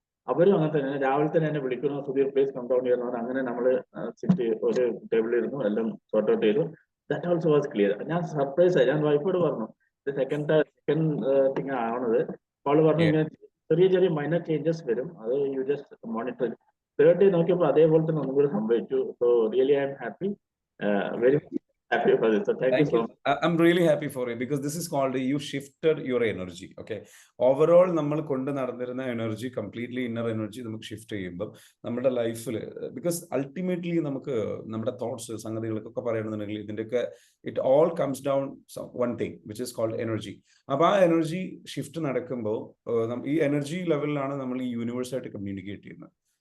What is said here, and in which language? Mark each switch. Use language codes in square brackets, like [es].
[ml] അവരും അങ്ങനെ തന്നെ രാവിലെ തന്നെ എന്നെ വിളിക്കുന്നു, സുധീർ പ്ലേസ് കംപൗണ്ട് ചെയ്യുന്നവർ. അങ്ങനെ നമ്മൾ സിറ്റ് ഒരു ടേബിളിൽ ഇരുന്നു, എല്ലാം സോർട്ട് ഔട്ട് ചെയ്തു. [en] That also was clear. [ml] ഞാൻ സർപ്രൈസ് ആയി. ഞാൻ വൈഫോട് പറഞ്ഞു ഇത് സെക്കൻഡ് തിങ് ആവണത്. അവള് പറഞ്ഞു ചെറിയ ചെറിയ മൈനർ ചേഞ്ചസ് വരും, അത് [en] You just monitor. [ml] 3rd day നോക്കിയപ്പോൾ അതേപോലെ തന്നെ ഒന്നും കൂടി സംഭവിച്ചു. [en] So really I am happy, very happy for this. So thank you so much. I'm really happy for you because this is called you shifted your energy. [ml] Okay, overall നമ്മൾ കൊണ്ട് നടന്നിരുന്ന energy completely inner energy നമുക്ക് shift ചെയ്യുമ്പോൾ നമ്മുടെ ലൈഫിൽ, because ultimately നമുക്ക് നമ്മുടെ thoughts സംഗതികളൊക്കെ പറയണമെന്നുണ്ടെങ്കിൽ ഇതിൻ്റെയൊക്കെ [en] It all comes down one thing which is called energy. [ml] അപ്പോൾ ആ എനർജി ഷിഫ്റ്റ് നടക്കുമ്പോൾ ഈ എനർജി ലെവലിലാണ് നമ്മൾ ഈ യൂണിവേഴ്സായിട്ട് കമ്മ്യൂണിക്കേറ്റ് ചെയ്യുന്നത്.